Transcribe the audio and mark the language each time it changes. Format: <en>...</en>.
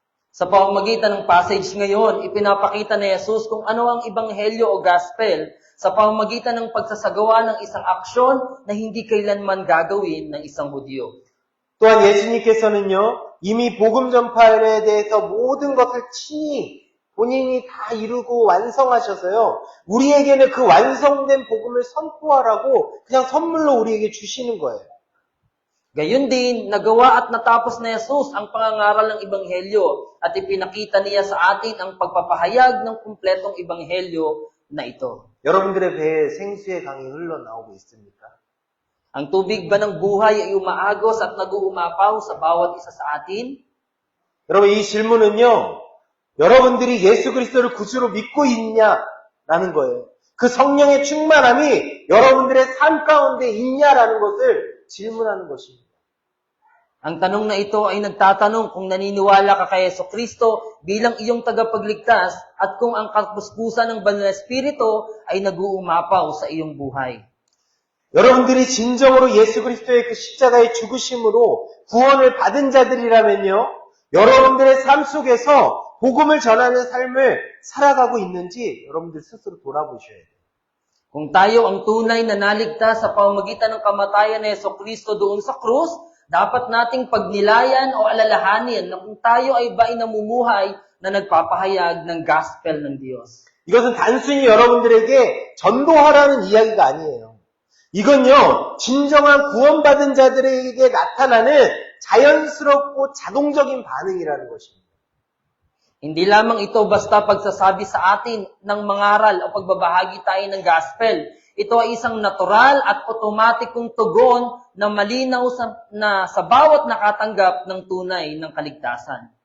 <tl>Sa pamamagitan ng passage ngayon, ipinapakita ni Jesus kung ano ang ebanghelyo o gospel sa pamamagitan ng pagsasagawa ng isang aksyon na hindi kailanman gagawin ng isang Hudyo.</tl> <ko>또한 예수님께서는요, 이미 복음 전파에 대해서 모든 것을 친히 본인이 다 이루고 완성하셔서요, 우리에게는 그 완성된 복음을 선포하라고 그냥 선물로 우리에게 주시는 거예요.</ko> <tl>Gayon din, nagawa at natapos na Jesus ang pangangaral ng Ebanghelyo at ipinakita niya sa atin ang pagpapahayag ng kumpletong Ebanghelyo na ito.</tl> <ko>여러분들의 배에 생수의 강이 흘러나오고 있습니까?</ko> <tl>Ang tubig ba ng buhay ay umaagos at nag-uumapaw sa bawat isa sa atin?</tl> <ko>여러분, 이 질문은요, 여러분들이 예수 그리스도를 구주로 믿고 있냐라는 거예요. 그 성령의 충만함이 여러분들의 삶 가운데 있냐라는 것을 질문하는 것입니다.</ko> <tl>Ang tanong na ito ay nagtatanong kung naniniwala ka kay Jesucristo bilang iyong tagapagligtas at kung ang kapuspusan ng banal na Espiritu ay nag-uumapaw sa iyong buhay.</tl> <ko>여러분들이 진정으로 예수 그리스도의 그 십자가의 죽으심으로 구원을 받은 자들이라면요, 여러분들의 삶 속에서 복음을 전하는 삶을 살아가고 있는지 여러분들 스스로 돌아보셔야 돼요.</ko> <tl>Kung tayo ang tunay na naligtas sa pamamagitan ng kamatayan ni Jesucristo doon sa krus, dapat nating pagnilayan o alalahanin na kung tayo ay ba'y namumuhay na nagpapahayag ng gospel ng Diyos.</tl> <ko>이것은 단순히 여러분들에게 전도하라는 이야기가 아니에요. 이건요, 진정한 구원받은 자들에게 나타나는 자연스럽고 자동적인 반응이라는 것입니다.</ko> <tl>Hindi lamang ito basta pagsasabi sa atin ng mangaral o pagbabahagi tayo ng gospel. Ito ay isang natural at otomatikong tugon na malinaw sa bawat nakatanggap ng tunay ng kaligtasan.</tl>